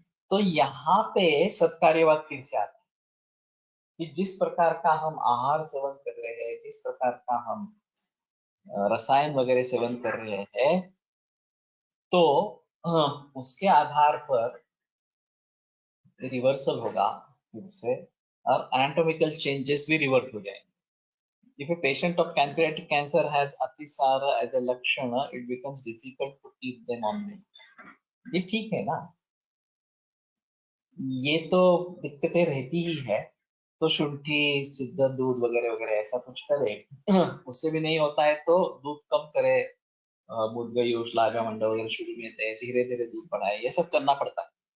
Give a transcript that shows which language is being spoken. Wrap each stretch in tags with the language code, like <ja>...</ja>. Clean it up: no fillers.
<hi>तो यहाँ पे सत्कार्यवाद फिर से आता है कि जिस प्रकार का हम आहार सेवन कर रहे हैं, जिस प्रकार का हम रसायन वगैरह सेवन कर रहे हैं, तो उसके आधार पर रिवर्सल होगा फिर से, और एनाटॉमिकल चेंजेस भी रिवर्ट हो जाएंगे।</hi> <en>If a patient of pancreatic cancer has atisar as a lakshan, it becomes difficult to keep them on meat.</en> <hi>ये ठीक है ना, ये तो दिक्कतें रहती ही है। तो शुंठी, सिद्ध दूध वगैरह वगैरह ऐसा कुछ करे, उससे भी नहीं होता है तो दूध कम करे, मुदगई उशलागा मंडा वगैरह शुरू में थे, धीरे धीरे दूध बढ़ाए, ये सब करना पड़ता है।</hi>